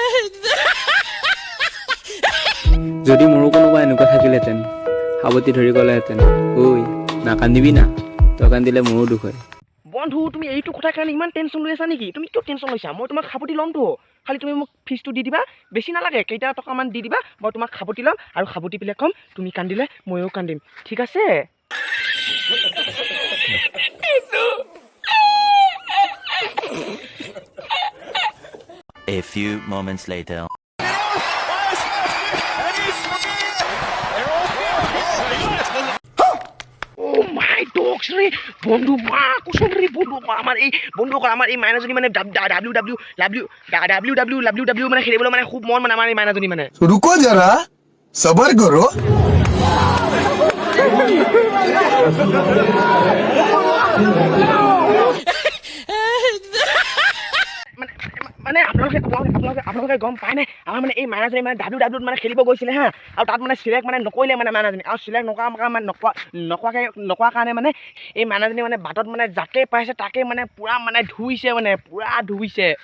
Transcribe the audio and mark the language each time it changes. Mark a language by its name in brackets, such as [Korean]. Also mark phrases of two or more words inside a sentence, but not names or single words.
[Assamese] যদি মোৰো কোনোবা এনেকুৱা থাকিলেহেঁতেন, সাৱটি ধৰি ক'লেহেঁতেন, ঐ নাকান্দিবি না, তই কান্দিলে মোৰো দুখ হয়। বন্ধু তুমি এইটো কথাৰ কাৰণে ইমান টেনশ্যন লৈ আছা নেকি? তুমি কিয় টেনশ্যন লৈছা? মই তোমাক সাৱটি ল'মতো। খালি তুমি মোক ফিজটো দি দিবা, বেছি নালাগে, কেইটা টকামান দি দিবা, মই তোমাক সাৱটি ল'ম আৰু সাৱটি পেলাই ক'ম তুমি কান্দিলে ময়ো কান্দিম, ঠিক আছে? [English] A few moments later. Oh my dogs [Assamese] রে বন্ধু মা কুসুম রে বন্ধু আমার এই বন্ধুসকল আমার এই মাইনাজনী মানে ডাব্লিউ মানে খেলিবলৈ মানে খুব মন মানে আমাৰ এই মাইনাজনী মানে [Hindi] रुको जरा सबर करो [Assamese] মানে আপোনালোকে গম পায় নে আমাৰ মানে এই মাইনাজনী মানে ডাব্লিউত মানে খেলিব গৈছিলে হা আৰু তাত মানে চিলেক্ট মানে নকৰিলে মানে মাইনাজনী আৰু চিলেক্ট নকৰা কাৰণে মানে এই মাইনাজনী মানে বাটত মানে যাকে পাইছে তাকে মানে পুৰা মানে ধুইছে মানে পুৰা ধুইছে।